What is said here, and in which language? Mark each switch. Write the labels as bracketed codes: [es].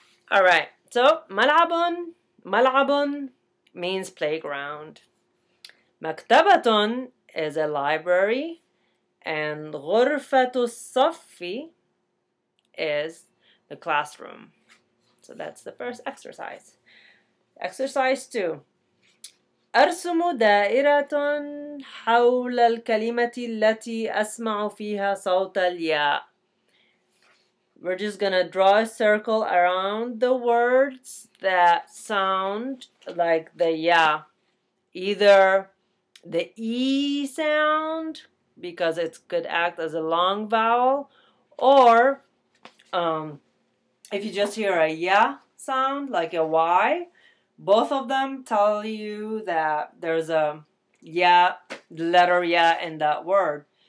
[en] All right, so mal'abun, mal'abun means playground. Maktabatun is a library, and ghurfatu saffi is the classroom. So that's the first exercise. Exercise 2. [ar] أرسم دائرة حول الكلمة التي أسمع فيها صوت الياء. [en] We're just gonna draw a circle around the words that sound like the ya. Either the E sound, because it could act as a long vowel, or if you just hear a ya sound, like a Y, both of them tell you that there's a ya, letter ya in that word.